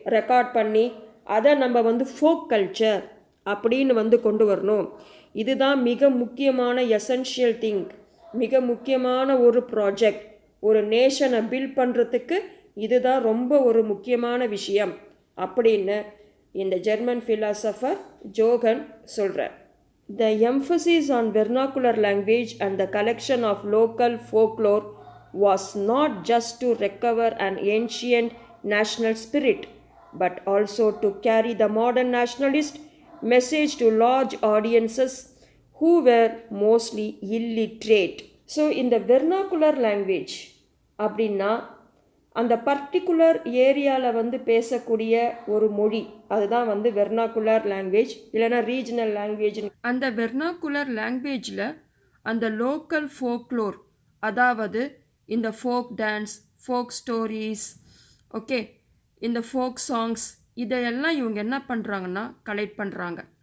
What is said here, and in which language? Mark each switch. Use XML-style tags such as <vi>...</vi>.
<ta>Record பண்ணி அதை நம்ம வந்து ஃபோக் கல்ச்சர் அப்படின்னு வந்து கொண்டு வரணும். இதுதான் மிக முக்கியமான எசென்ஷியல் திங், மிக முக்கியமான ஒரு ப்ராஜெக்ட். ஒரு நேஷனை பில்ட் பண்ணுறதுக்கு இதுதான் ரொம்ப ஒரு முக்கியமான விஷயம் அப்படின்னு இந்த ஜெர்மன் ஃபிலாசபர் ஜோகன் சொல்கிறார்.</ta> <en>The emphasis on vernacular language and the collection of local folklore was not just to recover an ancient national spirit, but also to carry the modern nationalist message to large audiences who were mostly illiterate. So in the vernacular language</en> <ta>அப்படின்னா அந்த particular ஏரியாவில் வந்து பேசக்கூடிய ஒரு மொழி, அதுதான் வந்து vernacular language இல்லைனா ரீஜனல் லாங்குவேஜ். அந்த வெர்னாக்குலர் லாங்குவேஜில் அந்த லோக்கல் ஃபோக்லோர், அதாவது இந்த folk dance, folk stories, okay, இந்த ஃபோக் சாங்ஸ், இதையெல்லாம் இவங்க என்ன பண்ணுறாங்கன்னா கலெக்ட் பண்ணுறாங்க.</ta>